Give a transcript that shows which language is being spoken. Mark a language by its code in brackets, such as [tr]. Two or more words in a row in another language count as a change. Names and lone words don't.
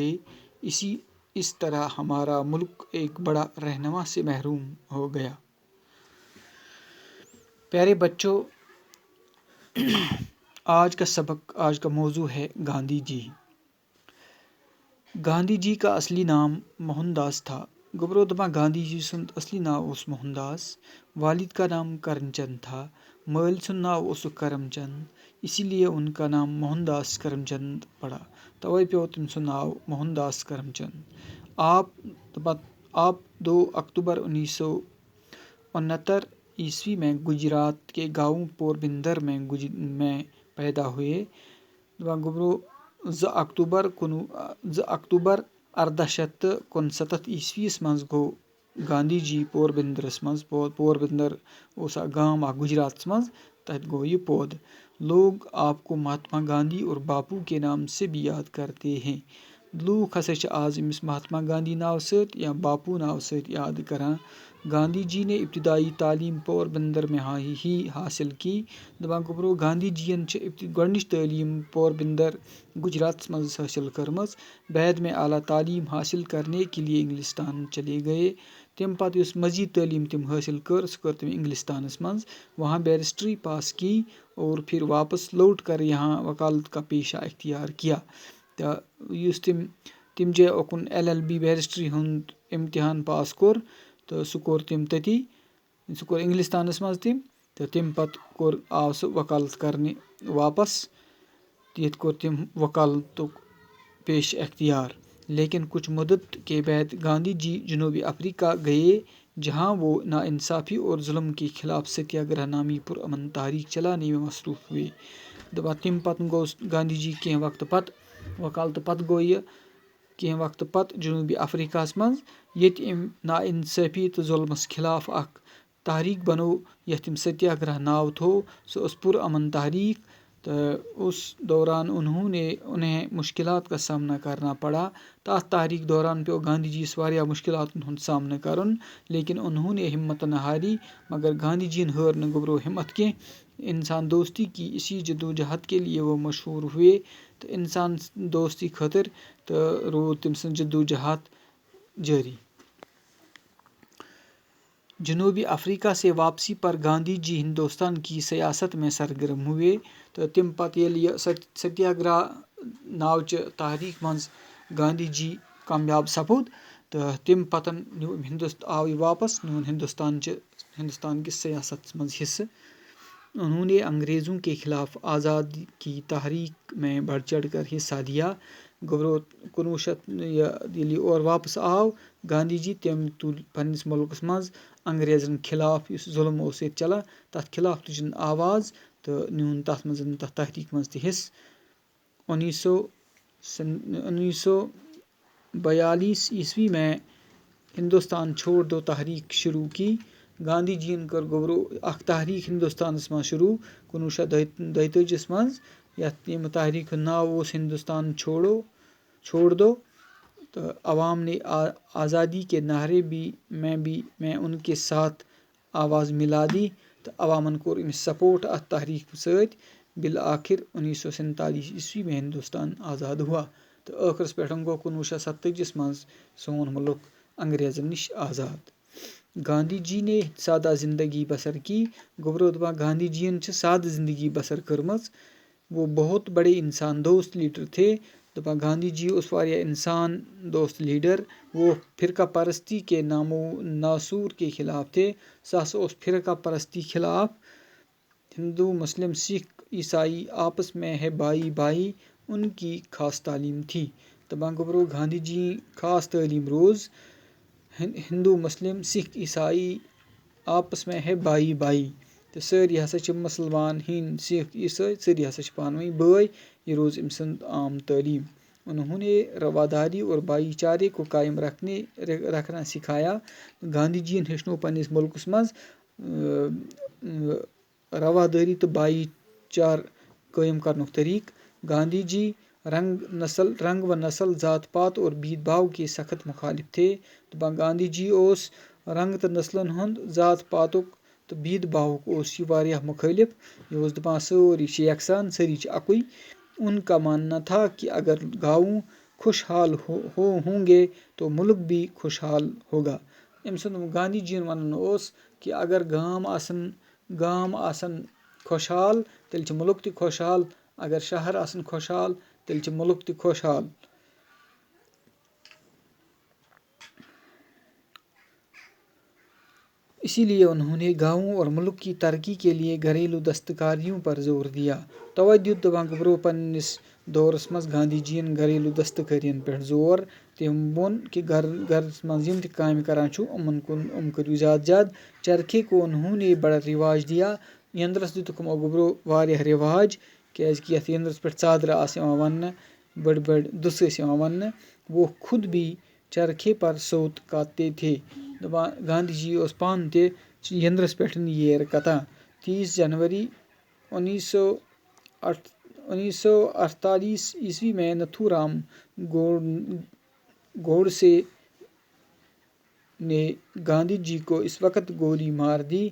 [ur] اس طرح ہمارا ملک ایک بڑا رہنما سے محروم ہو گیا۔ پیارے بچوں، آج کا موضوع ہے گاندھی جی۔ گاندھی جی کا اصلی نام موہن داس تھا۔ [ks] گبرودما گاندھی جی سند اصلی ناو اوس موہن داس۔ [ur] والد کا نام کرم چند تھا۔ [ks] مٲلۍ سُنٛد ناو اوسُکھ کرم چند، [ur] اسی لیے ان کا نام موہن داس کرم چند پڑا۔ [ks] توے پیو تٔمۍ سُنٛد ناو موہن داس کرم چند۔ [ur] آپ 2 اکتوبر 1969 میں گجرات کے گاؤں پوربندر میں پیدا ہوئے۔ [ks] 2 اکتوبر 1869 منٛز گوٚو گاندھی جی پوربندرس منٛز، پوربندر اوس اکھ گام اکھ گجراتس منٛز، تتہِ گوٚو یہ پٲدٕ۔ [ur] لوگ آپ کو مہاتما گاندھی اور باپو کے نام سے بھی یاد کرتے ہیں۔ [ks] لوٗکھ ہسا چھِ آز أمِس مہاتما گاندھی ناو سۭتۍ یا باپو ناو سۭتۍ یاد کران۔ [ur] گاندھی جی نے ابتدائی تعلیم پوربندر میں ہی حاصل کی۔ [ks] دپان گوٚبرو گاندھی جی ین چھِ گۄڈنِچ تعلیٖم پوربندر گجراتس منٛز حٲصِل کٔرمٕژ۔ [ur] بعد میں اعلیٰ تعلیم حاصل کرنے کے لیے انگلستان چلے گئے۔ [ks] تمہِ پتہٕ یُس مزید تعلیٖم تِم حٲصِل کٔر سُہ کٔر تِم انگلستانس منٛز، [ur] وہاں بیرسٹری پاس کی اور پھر واپس لوٹ کر یہاں وکالت کا پیشہ اختیار کیا۔ [ks] یُس تم جاے اوکن LLB بیرسٹری ہُنٛد امتحان پاس کوٚر تہٕ سُہ کوٚر تٔمۍ تٔتی سُہ کوٚر اِنٛگلِستانَس منٛز تٔمۍ تہٕ تمہِ پَتہٕ آو سُہ وکالت کَرنہِ واپس ییٚتہِ کوٚر تٔمۍ وکالتُک پیش اختیار [ur] لیکن کچھ مدت کے بعد گاندھی جی جنوبی افریقہ گئے جہاں وہ ناانصافی اور ظلم کے خلاف ستیہ گرہ نامی پرامن تحریک چلانے میں مصروف ہوئے. [ks] دپان تمہِ پتہٕ گوٚو گاندھی جی کینٛہہ وقتہٕ پتہٕ وکالتہٕ پتہٕ گوٚو یہِ کینٛہہ وقتہٕ پتہٕ جنوبی افریقہس منٛز ییٚتہِ أمۍ ناانصٲفی تہٕ ظلمس خلاف اکھ تحریک بنو یتھ أمۍ ستیہ گرہ ناو تھوٚو سُہ ٲس پرامن تحریک [ur] تو اس دوران انہیں مشکلات کا سامنا کرنا پڑا. [ks] تَتھ تحریک دوران پیو گاندھی جی یس واریاہ مشکلاتن ہُنٛد سامنہٕ کرُن [ur] لیکن انہوں نے ہمت نہ ہاری [ks] مگر گاندھی جی ہٲر نہٕ گوبرو ہمت کینٛہہ. [ur] انسان دوستی کی اسی جدوجہد کے لیے وہ مشہور ہوئے [ks] تو انسان دوستی خٲطر تہٕ روٗد تٔمۍ سٕنٛز جدوجہد جاری. [ur] جنوبی افریقہ سے واپسی پر گاندھی جی ہندوستان کی سیاست میں سرگرم ہوئے [ks] تو تم پتہٕ ییٚلہِ یہِ ستیہ گرہ ناوچہِ تحریک منٛز گاندھی جی کامیاب سپُد تہٕ تمہِ پتہٕ آو یہِ واپس نیوٗن ہندوستان کِس سیاست منٛز حصہٕ. [ur] انہوں نے انگریزوں کے خلاف آزادی کی تحریک میں بڑھ چڑھ کر حصہ دیا. [ks] گوبرو 1900 ییٚلہِ یہِ اور واپس آو گاندھی جی تٔمۍ تُل پننِس مُلکس منٛز انگریزن خلاف یُس ظلم اوس ییٚتہِ چلان تتھ خلاف تُجِن آواز تہٕ نیوٗن تتھ منٛز تتھ تحریک منٛز تہِ حصہٕ. [ur] 1942 میں ہندوستان چھوڑ دو تحریک شروع کی. [ks] گاندھی جی ین کٔر گوبرو اکھ تحریک ہندوستانس منٛز شروع 1942 منٛز یتھ ییٚمہِ تحریک ہُنٛد ناو اوس ہندوستان چھوڑ دو [ur] تو عوام نے آزادی کے نعرے میں ان کے ساتھ آواز ملا دی [ks] تو عوامن کوٚر أمِس سپورٹ اتھ تحریک سۭتۍ. [ur] بالآخر 1947 میں ہندوستان آزاد ہوا [ks] تو ٲخرس پٮ۪ٹھ گوٚو 1947 منٛز سون ملک انگریزن نش آزاد. [ur] گاندھی جی نے سادہ زندگی بسر کی. [ks] گوبرو دپان گاندھی جی ین چھِ سادٕ زندگی بسر کٔرمٕژ. [ur] وہ بہت بڑے انسان دوست لیڈر تھے. [ks] دپان گاندھی جی اوس واریاہ انسان دوست لیڈر. [ur] وہ فرقہ پرستی کے نامو ناصور کے خلاف تھے. [ks] سُہ ہسا اوس فرقہ پرستی خلاف. [ur] ہندو مسلم سکھ عیسائی آپس میں ہے بھائی بھائی ان کی خاص تعلیم تھی. [ks] دپان گوبرو گاندھی جی خاص تعلیٖم روٗز ہندو مسلم سکھ عیسائی [ur] آپس میں ہے بھائی بھائی [ks] تہٕ سٲری ہسا چھِ مسلمان ہِنٛدۍ سکھ عیسائی سٲری ہسا چھِ پانہٕ ؤنۍ بٲے. یہ روز أمۍ سٕنٛد عام تعلیٖم. [ur] انہوں نے رواداری اور بھائی چارے کو قائم رکھنا سکھایا. [ks] گاندھی جی ین ہیٚچھنو پننس ملکس منٛز رواداری تہٕ بھایی چار قٲیِم کرنُک طریٖقہٕ. [ur] گاندھی جی رنگ و نسل ذات پات اور بھید بھاؤ کے سخت مخالف تھے. [ks] دپان گاندھی جی اوس رنگ تہٕ نسلن ہُنٛد ذات پاتُک تہٕ بھید بھاوُک اوس یہِ واریاہ مخٲلف. یہِ اوس دپان سٲری چھِ یکساں سٲری چھِ اکُے. [ur] ان کا ماننا تھا کہ اگر گاؤں خوشحال ہوں گے تو ملک بھی خوشحال ہوگا. [ks] أمۍ سُنٛد گاندھی جی ین ونُن اوس کہ اگر گام آسن خوشحال تیٚلہِ چھُ ملک تہِ خوشحال. اگر شہر آسن خوشحال تیٚلہِ چھُ ملک تہِ خوشحال. [ur] اسی لیے انہوں نے گاؤں اور ملک کی ترقی کے لیے گھریلو دستکاریوں پر زور دیا. [ks] توے دیُت دپان گوبرو پننس دورس منٛز گاندھی جی ین گھریلو دستکٲرین پٮ۪ٹھ زور. تٔمۍ ووٚن کہ گرس منٛز یِم تہِ کامہِ کران چھُ یِم کٔرِو زیادٕ زیادٕ. [ur] چرخے کو انہوں نے بڑا رواج دیا. [ks] یندرس دِتُکھ یِمو گوبرو واریاہ رواج کیازکہِ یتھ یندرس پٮ۪ٹھ ژادرٕ آسہٕ یِوان وننہٕ بٔڑۍ بٔڑۍ دٔژھ ٲسۍ یِوان وننہٕ. [ur] وہ خود بھی چرخے پر سوت کاتے تھے. [ks] دپان گاندھی جی اوس پانہٕ تہِ یندرس پٮ۪ٹھ ییر کتان. [ur] 30 جنوری 1948 میں نتھو رام گوڈسے نے گاندھی جی کو اس وقت گولی مار دی.